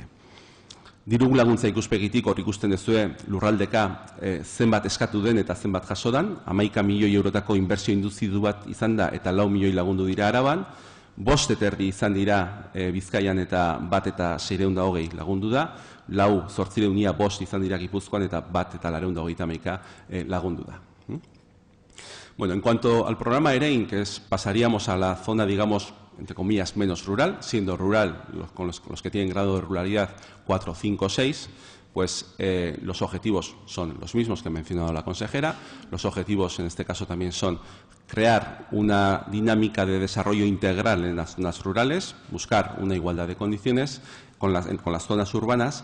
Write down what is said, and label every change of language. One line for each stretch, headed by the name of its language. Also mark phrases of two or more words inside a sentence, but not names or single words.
Basque: Diru laguntza ikuspegitik hor ikusten duzue lurraldeka zenbat eskatu den eta zenbat jaso dan, 11 milioi eurotako inbertsio induzidu bat izan da eta 4 milioi lagundu dira Araban, 5,5 izan dira Bizkaian eta 1,620 lagundu da, 4,805 izan dira Gipuzkoan eta 1,431 lagundu da. Bueno,
Spanish: en cuanto al programa EREIN, que pasaríamos a la zona, digamos, entre comillas, menos rural, siendo rural con los que tienen grado de ruralidad 4, 5, 6, pues los objetivos son los mismos que ha mencionado la consejera. Los objetivos en este caso también son crear una dinámica de desarrollo integral en las zonas rurales, buscar una igualdad de condiciones con las zonas urbanas.